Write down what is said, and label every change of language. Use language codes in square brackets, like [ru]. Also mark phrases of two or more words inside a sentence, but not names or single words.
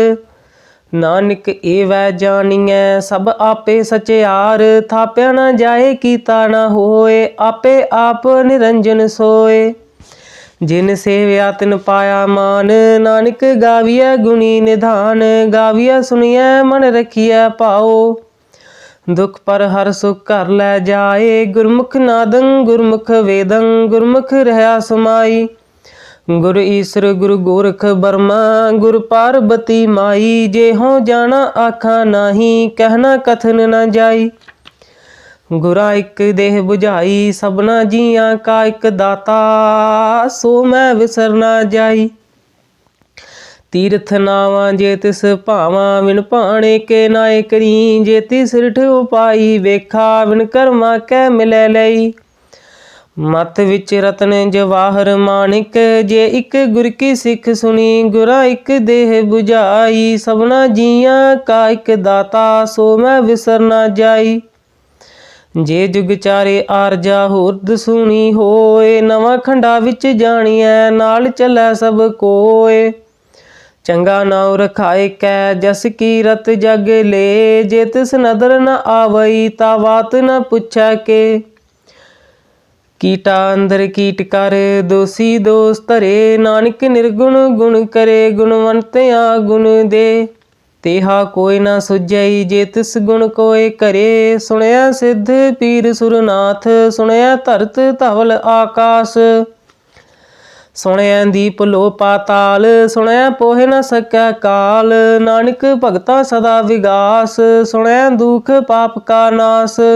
[pa] ਨਾਨਕ ਏਵੈ ਜਾਨੀਐ ਸਬ ਆਪੇ ਸਚਿਆਰ ਥਾਪਿਆ ਨ ਜਾਏ ਕੀਤਾ ਨ ਹੋਏ ਆਪੇ ਆਪ ਨਿਰੰਜਨ ਸੋਏ। ਜਿਨ ਸੇਵਿਆ ਤਿਨ ਪਾਇਆ ਮਾਨ ਨਾਨਕ ਗਾਵਿਆ ਗੁਣੀ ਨਿਧਾਨ। ਗਾਵਿਆ ਸੁਨਿਆ ਮਨ ਰਖਿਆ ਪਾਓ ਦੁਖ ਪਰ ਹਰ ਸੁਖ ਘਰ ਲੈ ਜਾਏ। ਗੁਰਮੁਖ ਨਾਦੰ ਗੁਰਮੁਖ ਵੇਦੰ ਗੁਰਮੁਖ ਰਹਾ ਸਮਾਈ। ਗੁਰੁ ਈਸ਼ਵਰ ਗੁਰੁ ਗੋਰਖ ਬਰਮਾ ਗੁਰੁ ਪਾਰਵਤੀ ਮਾਈ। ਜੇ ਹੋਂ ਜਾਨਾ ਆਖਾ ਨਾਹੀ ਕਹਨਾ ਕਥਨ ਨ ਜਾਈ। ਗੁਰਾ ਏਕ ਦੇਹ ਬੁਝਾਈ ਸਬਨਾ ਜੀਆਂ ਕਾ ਏਕ ਦਾਤਾ ਸੋ ਮੈਂ ਵਿਸਰ ਨਾ ਜਾਈ। ਤੀਰਥ ਨਾਵਾਂ ਜੇ ਤਿਸ ਭਾਵਾਂ ਵਿਨ ਭਾਣੇ ਕੇ ਨਾਏ ਕਰੀ। ਜੇ ਤਿਸ ਰਿਠ ਉਪਾਈ ਵੇਖਾ ਵਿਨ ਕਰਮਾ ਕੈ ਮਿਲੈ ਲਈ। ਮਤ ਵਿਚ ਰਤਨ ਜਵਾਹਰ ਮਾਣਿਕ ਜੇ ਇਕ ਗੁਰ ਕੀ ਸਿਖ ਸੁਨੀ। ਗੁਰਾ ਏਕ ਦੇਹ ਬੁਝਾਈ ਸਬਨਾ ਜੀਆਂ ਕਾ ਏਕ ਦਾਤਾ ਸੋ ਮੈਂ ਵਿਸਰ ਨਾ ਜਾਈ। ਜੇ ਜੁਗ ਚਾਰੇ ਆਰਜਾ ਹੋਰਦ ਸੁਨੀ ਹੋਏ ਨਵਾਂ ਖੰਡਾ ਵਿਚ ਜਾਨੀਏ ਨਾਲ ਚਲੈ ਸਬ ਕੋਇ। ਚੰਗਾ ਨਾਉ ਰਖਾਏ ਕੈ ਜਸ ਕੀਰਤ ਜਗ ਲੇ ਜੇ ਤਿਸ ਨਦਰ ਨ ਆਵਈ ਤਾ ਬਾਤ ਨ ਪੁਛੈ ਕੇ। ਕੀਟਾ ਅੰਦਰ ਕੀਟ ਕਰ ਦੋਸ਼ੀ ਦੋਸ਼ ਧਰੇ ਨਾਨਕ ਨਿਰਗੁਣ ਗੁਣ ਕਰੇ ਗੁਣਵੰਤਿਆ ਗੁਣ ਦੇ। ਤੇਹਾ ਕੋਈ ਨਾ ਸੁਝਈ ਜੇ ਤਿਸ ਗੁਣ ਕੋਇ ਕਰੇ। ਸੁਨਿਆ ਸਿੱਧ ਪੀਰ ਸੁਰਨਾਥ ਸੁਨਿਆ ਧਰਤ ਧਵਲ ਆਕਾਸ਼। ਸੁਨਿਆ ਦੀਪ ਲੋ ਪਾਤਾਲ ਸੁਨਿਆ ਪੋਹ ਨ ਸਕੈ ਕਾਲ। ਨਾਨਕ ਭਗਤਾ ਸਦਾ ਵਿਗਾਸ ਸੁਨਿਆ ਦੁਖ ਪਾਪ ਕਾ ਨਾਸ਼।